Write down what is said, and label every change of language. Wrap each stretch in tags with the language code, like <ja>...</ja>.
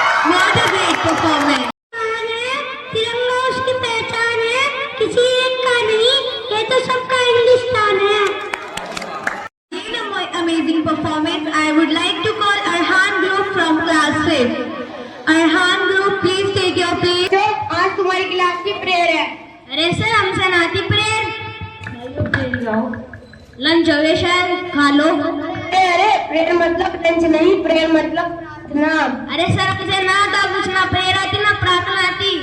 <en>What a great performance.</en> <hi>तिरंगा उसकी पहचान है, किसी एक का नहीं, ये तो सबका हिंदुस्तान है।</hi> <en>In a amazing performance, I would like to call Arhan Group from class 5. Arhan Group, please take your place.</en> <hi>तो आज तुम्हारी क्लास की प्रेयर है। अरे सर, हमसे नाती प्रेयर। लंच हो गया शायद, खा लो। अरे प्रेयर मतलब लंच नहीं, प्रेयर मतलब प्रार्थना। अरे सर, हमसे ना था कुछ, ना प्रेयर आती ना प्रार्थना आती।</hi>